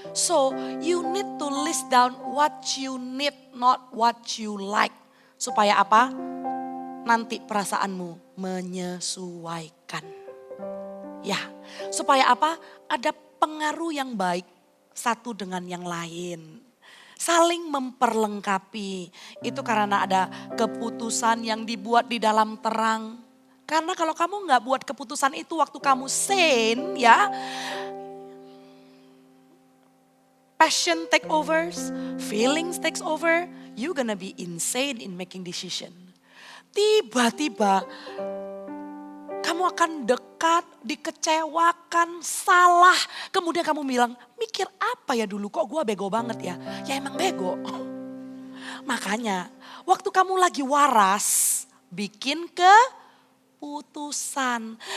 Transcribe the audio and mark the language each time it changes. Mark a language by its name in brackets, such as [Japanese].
[English] So you need to list down what you need not what you like. [Indonesian] Supaya apa? Nanti perasaanmu menyesuaikan. Ya, supaya apa? Ada pengaruh yang baik satu dengan yang lain. Saling memperlengkapi. Itu karena ada keputusan yang dibuat di dalam terang. Karena kalau kamu nggak buat keputusan itu waktu kamu sane ya. [English] Passion take overs, feelings takes over. You gonna be insane in making decision. [Indonesian] Tiba-tiba kamu akan dekat, dikecewakan, salah. Kemudian kamu bilang, mikir apa ya dulu kok gue bego banget ya. Ya emang bego. Makanya waktu kamu lagi waras, bikin keputusan.